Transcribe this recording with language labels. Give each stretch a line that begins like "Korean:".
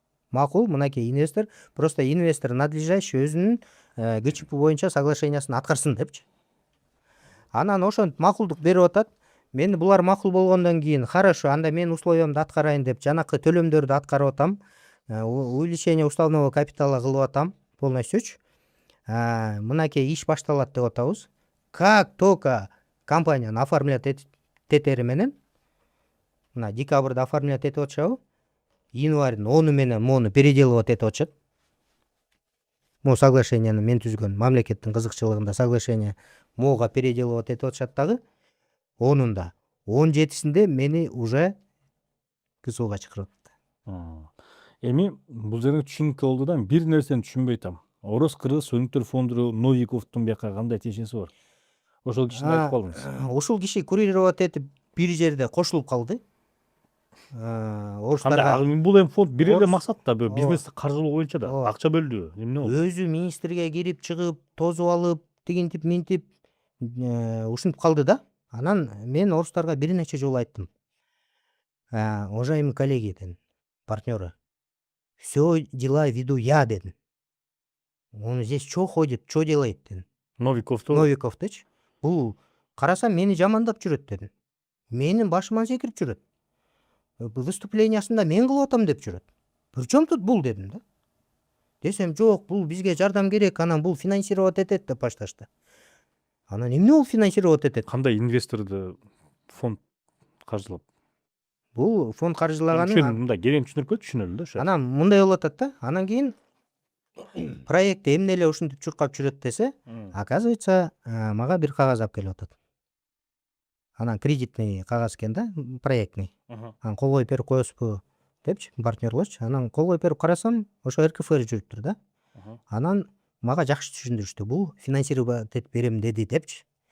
Kyrgyz: Макул, мынакей инвестор,
Russian: просто инвестор надлежащий
Kyrgyz: өзүнүн ГЧП боюнча соглашениясын аткарсын депчи. Анан ошентип макулдук берип атат. Мен булар макул болгондон кийин,
Russian: хорошо,
Kyrgyz: анда мен условиямды аткарайын деп жанакы төлөмдөрдү аткарып атам.
Russian: Увеличение уставного капитала
Kyrgyz: кылып атам
Russian: полностью.
Kyrgyz: Мынакей иш башталат деп атабыз.
Russian: Как только
Kyrgyz: компанияны оформлять этери менен, мына декабрда оформлять этип атышабы, январьдын 10 менен мону переделывать этип атышат. Могу соглашенияны мен түзгөн, мамлекеттин кызыкчылыгында соглашение могуга переделывать этип атышат дагы. Онунда 17-синде мени уже КСУга чакырып атты. Эми бул жерде түшүнүккө болду да, бир нерсени түшүнбөй атам. Орус кыргыз өнүктөр фонду Новиковдун бияка кандай тиешеси бар? Ошол кишини айтып калыңыз. Ушул киши курировать этип бир жерде кошулуп калды. Орустарга Бул эми фонд бир эле Орус- максат да, Ооба. бизнести каржылоо боюнча да. Ооба. Акча бөлдү. Эмне болду? өзү министрге кирип чыгып, тозуп алып, тигинтип, минтип ушинтип калды да. Анан мен орустарга бир нече жолу айттым.
Russian: Уважаемые коллеги,
Kyrgyz: дедим,
Russian: партнеры, все дела веду я, дедим. Он здесь что ходит, что делает,
Kyrgyz: дедим. Новиковдучу. Бул карасам мени жамандап жүрөт, дедим. Менин башыман секирип жүрөт. Выступлениясында мен кылып атам деп жүрөт.
Russian: Причем тут
Kyrgyz: бул, дедим да. Десем, жок, бул бизге жардам керек, анан бул финансировать этет деп башташты. Анан эмне бул финансировать этет? Кандай инвесторду фонд каржылап? Бул фонд каржылаганы. Мындай керем түшүнүрүп түшүнөлү да. Анан мындай болуп атат да. Анан кийин проектти эмне эле ушинтип чуркап жүрөт десе,
Russian: оказывается,
Kyrgyz: мага бир кагаз алып келип атат. Анан кредитный кагаз экен да, проектный. Анан кол коюп берип коесузбу депчи, партнерлорчу. Анан кол коюп берип карасам, ошо РКФ жүрүптүр да. Анан мага жакшы түшүндүрүштү. Бул финансировать этип берем деди депчи.